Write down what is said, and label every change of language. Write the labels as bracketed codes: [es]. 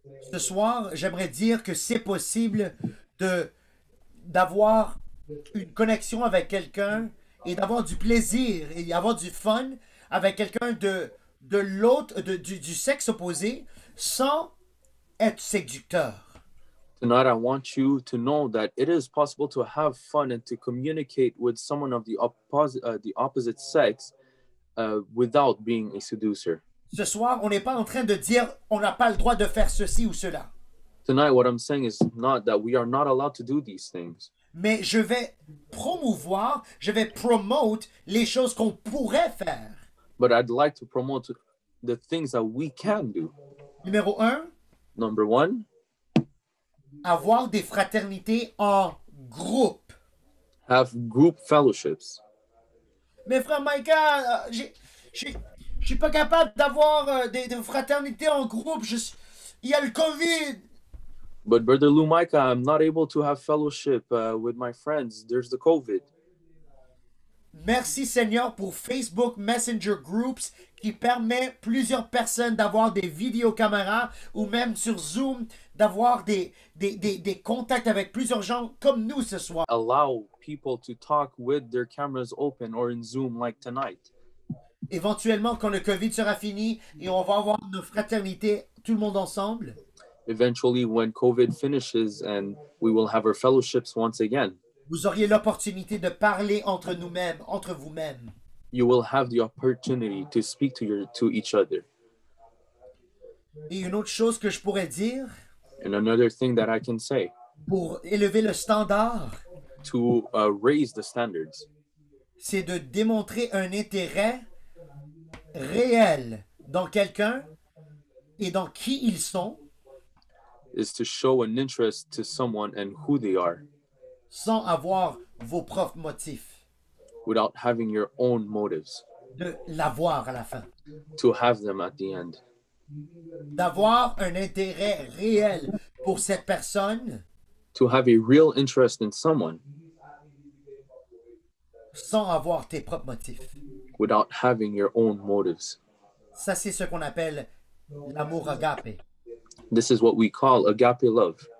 [fr] Ce soir, j'aimerais dire que c'est possible d'avoir une connexion avec quelqu'un et d'avoir du plaisir et d'avoir du fun avec quelqu'un de l'autre, du sexe opposé, sans être séducteur. [en] Tonight, I want you to know that it is possible to have fun and to communicate with someone of the opposite sex without being a seducer. [fr] Ce soir, on n'est pas en train de dire on n'a pas le droit de faire ceci ou cela. [en] Tonight, what I'm saying is not that we are not allowed to do these things, [fr] Mais je vais promouvoir, je vais promote les choses qu'on pourrait faire. [en] but I'd like to promote the things that we can do. [fr] Numéro 1, [en] Number one, [fr] avoir des fraternités en groupe. [en] have group fellowships. [fr] Mais frère Micah, je suis pas capable d'avoir des fraternités en groupe. Il y a le COVID. [en] But Brother Lou Micah, I'm not able to have fellowship with my friends. There's the COVID. [fr] Merci Seigneur pour Facebook Messenger Groups qui permet plusieurs personnes d'avoir des vidéocaméras ou même sur Zoom d'avoir des contacts avec plusieurs gens comme nous ce soir. [en] Allow people to talk with their cameras open or in Zoom like tonight. [fr] Éventuellement, quand le COVID sera fini et on va avoir nos fraternités, tout le monde ensemble, [en] Eventually, when COVID finishes and we will have our fellowships once again, [fr] vous auriez l'opportunité de parler entre nous-mêmes, entre vous-mêmes. [en] you will have the opportunity to speak to each other. [fr] Et une autre chose que je pourrais dire, [en] And another thing that I can say, [fr] pour élever le standard, [en] to raise the standards, [fr] c'est de démontrer un intérêt réel dans quelqu'un et dans qui ils sont, [en] is to show an interest to someone and who they are [fr] sans avoir vos propres motifs, [en] without having your own motives, [fr] de l'avoir à la fin. [en] to have them at the end. [fr] D'avoir un intérêt réel pour cette personne [en] To have a real interest in someone [fr] sans avoir tes propres motifs. [en] without having your own motives. [fr] Ça, c'est ce qu'on appelle l'amour agape, [en] This is what we call agape love,